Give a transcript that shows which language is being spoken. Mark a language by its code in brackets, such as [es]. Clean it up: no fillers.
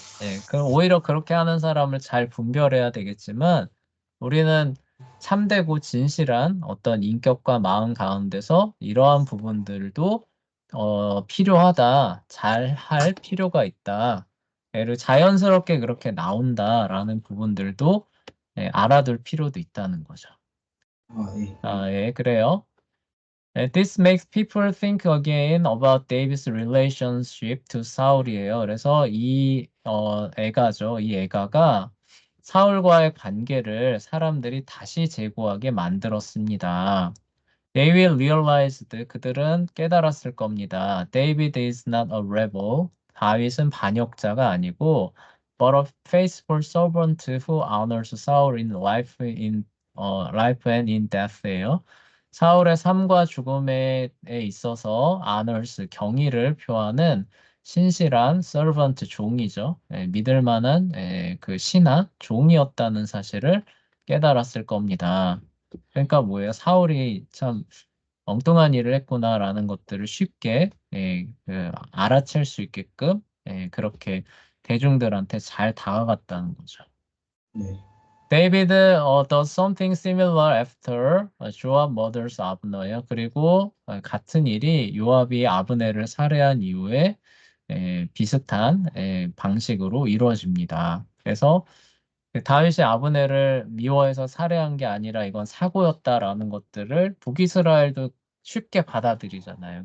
[ko] 예, 그럼 오히려 그렇게 하는 사람을 잘 분별해야 되겠지만, 우리는 참되고 진실한 어떤 인격과 마음 가운데서 이러한 부분들도, 필요하다. 잘 할 필요가 있다. 얘를 자연스럽게 그렇게 나온다라는 부분들도 알아둘 필요도 있다는 거죠. 아, 예. 아, 예, 그래요. [en] This makes people think again about David's relationship to 사울이에요. [ko] 그래서 이 애가가 사울과의 관계를 사람들이 다시 재고하게 만들었습니다. [en] They will realize [ko] 그들은 깨달았을 겁니다. [en] David is not a rebel. [ko] 다윗은 반역자가 아니고 [en] but a faithful servant who honors Saul in life and in death예요. [ko] 사울의 삶과 죽음에 있어서 honors 경의를 표하는 신실한 servant 종이죠. 믿을 만한 그 신하 종이었다는 사실을 깨달았을 겁니다. 그러니까 뭐예요? 사울이 참 엉뚱한 일을 했구나라는 것들을 쉽게 알아챌 수 있게끔 그렇게 대중들한테 잘 다가갔다는 거죠. 네. [en] David does something similar after 조압 murders 아브너예요. [ko] 그리고 같은 일이 요압이 아브네를 살해한 이후에 비슷한 방식으로 이루어집니다. 그래서 그 다윗이 아브넬을 미워해서 살해한 게 아니라 이건 사고였다라는 것들을 북이스라엘도 쉽게 받아들이잖아요.